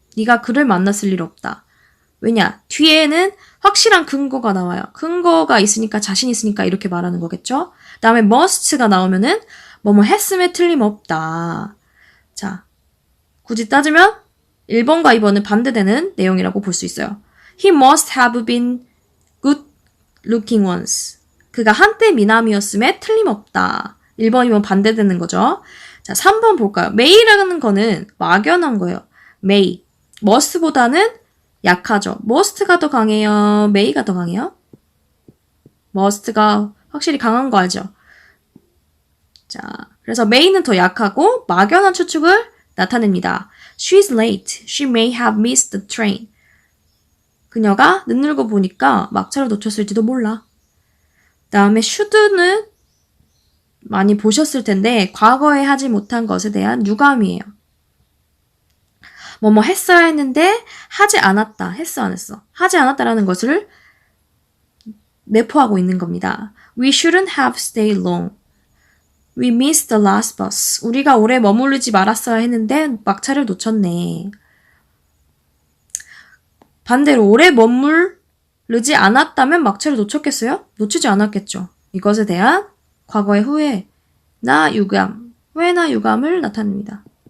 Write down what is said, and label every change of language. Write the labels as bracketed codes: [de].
[ko] 네가 그를 만났을 일 없다. 왜냐? 뒤에는 확실한 근거가 나와요. 근거가 있으니까 자신 있으니까 이렇게 말하는 거겠죠? 다음에 must가 나오면은 뭐뭐 했음에 틀림없다. 자, 굳이 따지면 1번과 2번은 반대되는 내용이라고 볼 수 있어요. [en] He must have been good looking once. [ko] 그가 한때 미남이었음에 틀림없다. 1번, 2번 반대되는 거죠. 자, 3번 볼까요? may라는 거는 막연한 거예요. [en] may. [ko] must보다는 약하죠. must가 더 강해요? may가 더 강해요? must가 확실히 강한 거 알죠? 자, 그래서 may는 더 약하고 막연한 추측을 나타냅니다. [en] She's late. She may have missed the train. [ko] 그녀가 늦는 거 보니까 막차를 놓쳤을지도 몰라. 다음에 should는 많이 보셨을 텐데 과거에 하지 못한 것에 대한 유감이에요. 뭐뭐 했어야 했는데 하지 않았다. 했어 안 했어. 하지 않았다라는 것을 내포하고 있는 겁니다. [en] We shouldn't have stayed long. We missed the last bus. [ko] 우리가 오래 머무르지 말았어야 했는데 막차를 놓쳤네. 반대로 오래 머무르지 않았다면 막차를 놓쳤겠어요? 놓치지 않았겠죠. 이것에 대한 과거의 후회나 유감, 후회나 유감을 나타냅니다.